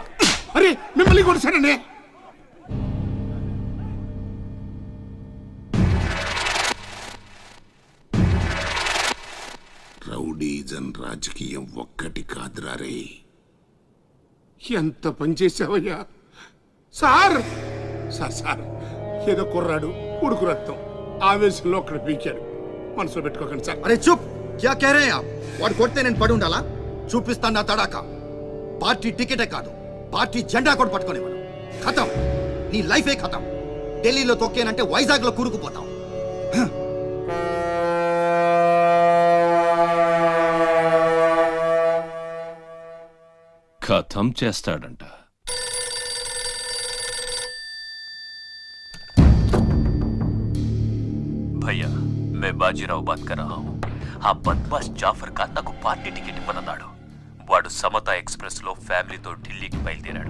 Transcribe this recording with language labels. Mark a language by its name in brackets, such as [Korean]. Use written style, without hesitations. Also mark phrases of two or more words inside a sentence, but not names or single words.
[Telugu] అరే మిమ్మల్ని కొడసానండి. రౌడీజన్ రాజకీయం ఒక్కటి కాదురా రే. ఎంత పనిచేసావయ్యా సార్. సార్ సార్ ఏదో కుర్రాడు ఉడుకు రక్తం ఆవేశంలో అక్కడ పీకాడు, మనసులో పెట్టుకోకండి సార్. అరే చూప్, [Hindi] क्या कह रहे आप? [Telugu] వాడు కొడితే నేను పడి ఉండాలా? చూపిస్తాను నా తడాక. పార్టీ టికెటే కాదు, పార్టీ జెండా కూడా పట్టుకునేవాడు. ఖతం, నీ లైఫే ఖతం. ఢిల్లీలో తొక్కేనంటే వైజాగ్ లో కూరుకుపోతాం. ఖతం చేస్తాడంట. [Hindi] भैया मैं बाजीराव बात कर रहा हूँ. [Telugu] ఆ బద్మాష్ జాఫర్ ఖాన్ నాకు పార్టీ టికెట్ ఇవ్వనన్నాడు. వాడు సమతా ఎక్స్ప్రెస్ లో ఫ్యామిలీతో ఢిల్లీకి బయలుదేరాడు.